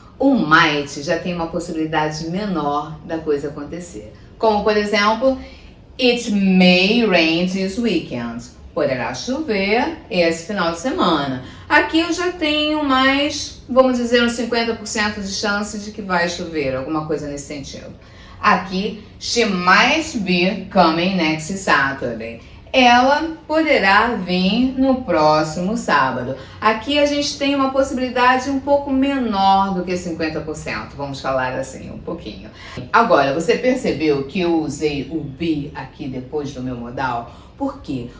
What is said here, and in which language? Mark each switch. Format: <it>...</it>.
<pt>O might já tem uma possibilidade menor da coisa acontecer. Como, por exemplo,</pt> <en>it may rain this weekend.</en> <pt>Poderá chover esse final de semana. Aqui eu já tenho mais, vamos dizer, uns 50% de chance de que vai chover, alguma coisa nesse sentido. Aqui,</pt> <en>she might be coming next Saturday.</en> <pt>Ela poderá vir no próximo sábado. Aqui a gente tem uma possibilidade um pouco menor do que 50%. Vamos falar assim, um pouquinho. Agora, você percebeu que eu usei o be aqui depois do meu modal? Por quê?</pt>